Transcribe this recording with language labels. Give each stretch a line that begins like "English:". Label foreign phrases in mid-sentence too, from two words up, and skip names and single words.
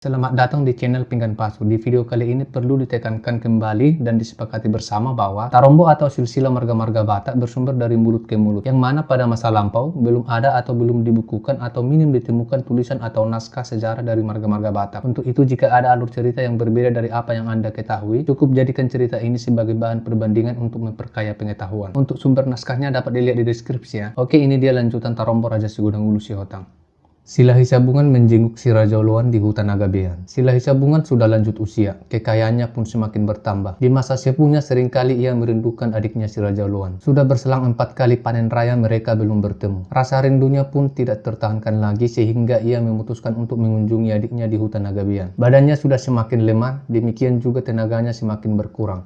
Indonesian: Selamat datang di channel Pinggan Pasu. Di video kali ini perlu ditekankan kembali dan disepakati bersama bahwa tarombo atau silsilah marga-marga Batak bersumber dari mulut ke mulut, yang mana pada masa lampau belum ada atau belum dibukukan atau minim ditemukan tulisan atau naskah sejarah dari marga-marga Batak. Untuk itu, jika ada alur cerita yang berbeda dari apa yang Anda ketahui, cukup jadikan cerita ini sebagai bahan perbandingan untuk memperkaya pengetahuan. Untuk sumber naskahnya dapat dilihat di deskripsi ya. Oke, ini dia lanjutan tarombo Raja Sigudang Ulu Sihotang. Sila Hisabungan menjenguk si Raja Uluan di hutan Agabean. Sila Hisabungan sudah lanjut usia, kekayaannya pun semakin bertambah. Di masa sepuhnya seringkali ia merindukan adiknya si Raja Uluan. Sudah berselang 4 kali panen raya mereka belum bertemu. Rasa rindunya pun tidak tertahankan lagi sehingga ia memutuskan untuk mengunjungi adiknya di hutan Agabean. Badannya sudah semakin lemah, demikian juga tenaganya semakin berkurang.